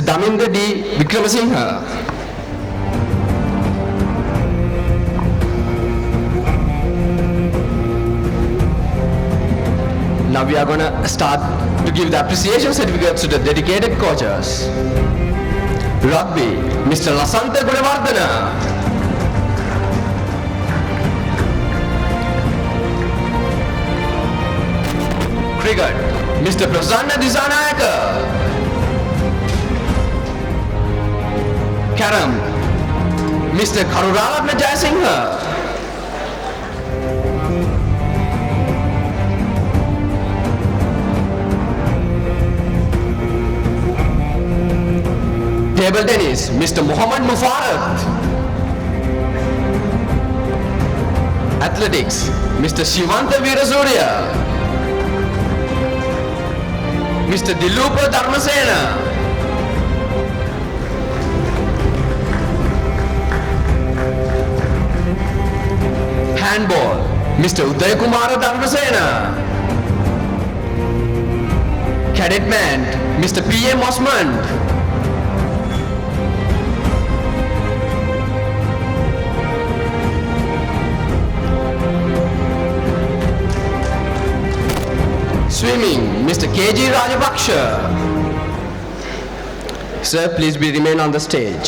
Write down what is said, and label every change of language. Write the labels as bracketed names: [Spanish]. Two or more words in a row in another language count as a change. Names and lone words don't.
[English] Daminda D. Vikramasinghe. Now we are going to start to give the appreciation certificates to the dedicated coaches. Rugby, Mr. Lasantha Gunawardana. Cricket, Mr. Prasanna Disanayaka. Carom, Mr. Karunaratna Jayasinghe. Table tennis, Mr. Muhammad Mufarat. Athletics, Mr. Shivanta Veerasurya. Mr. Dilupa Dharmasena. Handball, Mr. Uday Kumara Dharmasena. Cadetman, Mr. P.M. Osmond. Swimming, Mr. K.G. Rajapaksha. Sir, please remain on the stage.